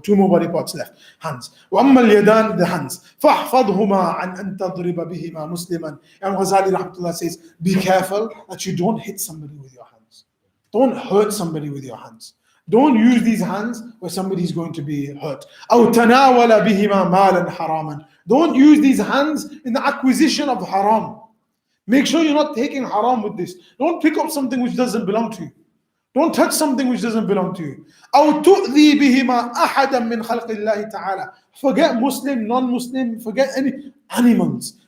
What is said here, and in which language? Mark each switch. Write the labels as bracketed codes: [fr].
[en] 2 more body parts left. Hands. [ar] وَأَمَّا الْيَدَانِ. [en] The hands. [ar] فَاحْفَظْهُمَا عَنْ أَن تَضْرِبَ بِهِمَا مُسْلِمًا. [en] Imam Ghazali says, be careful that you don't hit somebody with your hands. Don't hurt somebody with your hands. Don't use these hands where somebody is going to be hurt. [ar] أَوْ تَنَاوَلَ بِهِمَا مَالًا حَرَامًا. [en] Don't use these hands in the acquisition of haram. Make sure you're not taking haram with this. Don't pick up something which doesn't belong to you. Don't touch something which doesn't belong to you. [ar] أَوْ تُؤْذِي بِهِمَا أَحَدًا مِنْ خَلْقِ اللَّهِ تَعَالَى. [en] Forget Muslim, non-Muslim, forget any animals.